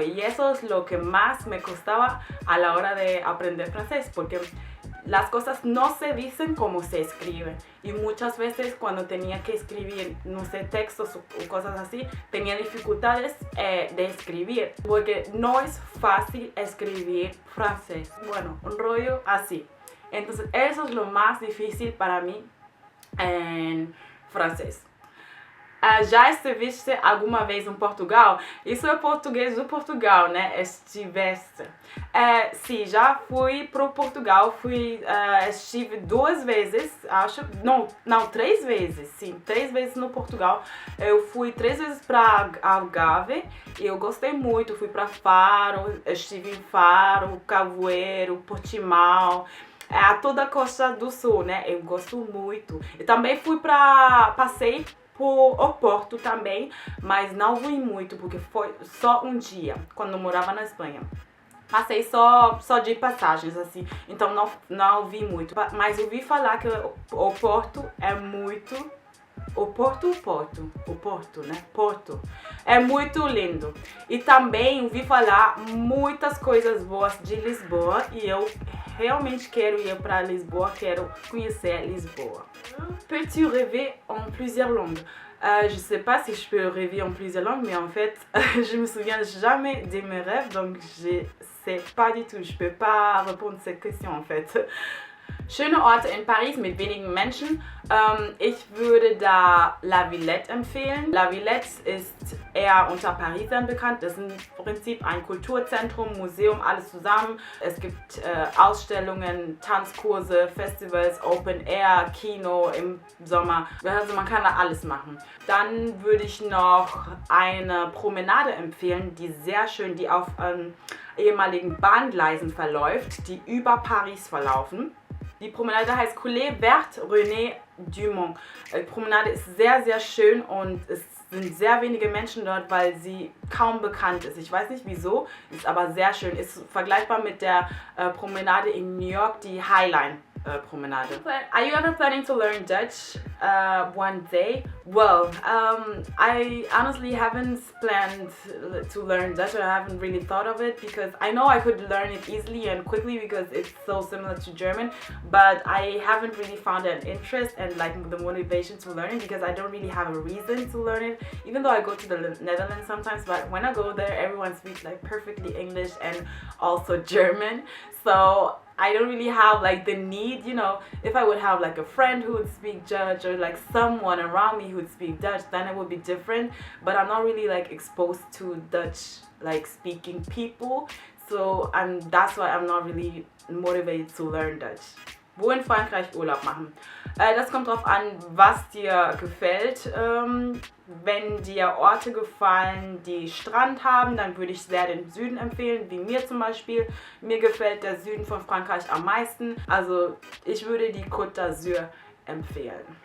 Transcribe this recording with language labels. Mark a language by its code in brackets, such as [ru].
[es] Y eso es lo que más me costaba a la hora de aprender francés, porque las cosas no se dicen como se escriben, y muchas veces cuando tenía que escribir, no sé, textos o cosas así, tenía dificultades de escribir, porque no es fácil escribir francés. Bueno, un rollo así. Entonces eso es lo más difícil para mí en francés. [pt] Já estiveste alguma vez em Portugal? Isso é português do Portugal, né? Estiveste. Sim, já fui pro Portugal. Estive 2 vezes, acho. Não, 3 vezes. Sim, 3 vezes no Portugal. Eu fui 3 vezes para Algarve e eu gostei muito. Fui para Faro, estive em Faro, Cavoeiro, Portimão. A toda a costa do sul, né? Eu gosto muito. E também passei por o Porto também, mas não fui muito, porque foi só um dia, quando eu morava na Espanha. Passei só de passagens, assim, então não vi muito. Mas eu ouvi falar que o Porto é muito... O Porto, né? Porto. É muito lindo. E também ouvi falar muitas coisas boas de Lisboa e eu realmente quero ir para Lisboa, quero conhecer Lisboa. [fr] Peux-tu rêver en plusieurs langues? Je sais pas si je peux rêver en plusieurs langues, mais en fait, je me souviens jamais de mes rêves, donc je sais pas du tout. Je peux pas répondre à cette question en fait. [de] Schöne Orte in Paris mit wenigen Menschen. Ich würde da La Villette empfehlen. La Villette ist eher unter Parisern bekannt. Das ist im Prinzip ein Kulturzentrum, Museum, alles zusammen. Es gibt Ausstellungen, Tanzkurse, Festivals, Open Air, Kino im Sommer. Also man kann da alles machen. Dann würde ich noch eine Promenade empfehlen, die sehr schön, die auf ehemaligen Bahngleisen verläuft, die über Paris verlaufen. Die Promenade heißt Coulée Verte René Dumont. Die Promenade ist sehr, sehr schön und es sind sehr wenige Menschen dort, weil sie kaum bekannt ist. Ich weiß nicht wieso, ist aber sehr schön. Ist vergleichbar mit der Promenade in New York, die Highline Promenade. [en] Are you ever planning to learn Dutch one day? Well, I honestly haven't planned to learn Dutch, or I haven't really thought of it, because I know I could learn it easily and quickly because it's so similar to German, but I haven't really found an interest and like the motivation to learn it because I don't really have a reason to learn it, even though I go to the Netherlands sometimes. But when I go there, everyone speaks like perfectly English and also German, so I don't really have like the need, you know. If I would have like a friend who would speak Dutch or like someone around me who would speak Dutch, then it would be different, but I'm not really like exposed to Dutch like speaking people, so that's why I'm not really motivated to learn Dutch. [de] Wo in Frankreich Urlaub machen? Das kommt drauf an, was dir gefällt. Wenn dir Orte gefallen, die Strand haben, dann würde ich sehr den Süden empfehlen, wie mir zum Beispiel. Mir gefällt der Süden von Frankreich am meisten. Also ich würde die Côte d'Azur empfehlen.